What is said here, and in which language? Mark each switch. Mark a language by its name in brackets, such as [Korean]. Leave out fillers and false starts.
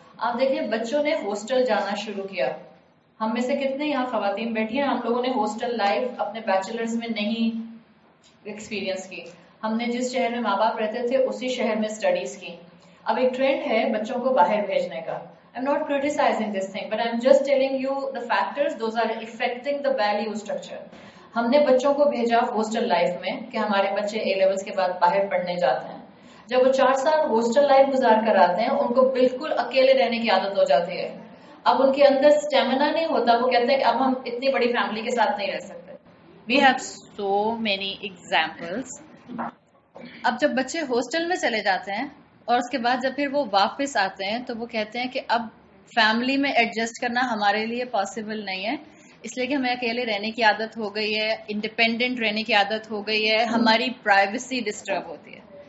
[Urdu] آپ دیکھیں بچوں نے ہاسٹل جانا شروع کیا. ہم میں سے کتنے یہاں خواتین بیٹھی ہیں ہم لوگوں نے ہاسٹل لائف اپنے بیچلرز میں نہیں ایکسپیرینس کی. ہم نے جس شہر میں ماں باپ رہتے تھے اسی شہر میں اسٹڈیز کی. اب ایک ٹرینڈ ہے بچوں کو باہر بھیجنے کا. [English] I'm not criticizing this thing, but I'm just telling you the factors, those are affecting the value structure. [Urdu] ہم نے بچوں کو بھیجا ہاسٹل لائف میں کہ ہمارے بچے اے لیولز کے بعد باہر پڑھنے جاتے ہیں. جب وہ 4 سال ہاسٹل لائف گزار کر آتے ہیں ان کو بالکل اکیلے رہنے کی عادت ہو جاتی ہے. اب ان کے اندر اسٹیمنا نہیں ہوتا، وہ کہتے ہیں کہ اب ہم اتنی بڑی فیملی کے ساتھ نہیں رہ سکتے. [English] We have so many examples. [Urdu] اب جب بچے ہاسٹل میں چلے جاتے ہیں اور اس کے بعد جب پھر وہ واپس آتے ہیں تو وہ کہتے ہیں کہ اب فیملی میں ایڈجسٹ کرنا ہمارے لیے پاسبل نہیں ہے، اس لیے کہ ہمیں اکیلے رہنے کی عادت ہو گئی ہے، انڈیپینڈنٹ رہنے کی عادت ہو گئی ہے، ہماری پرائیویسی ڈسٹرب ہوتی ہے.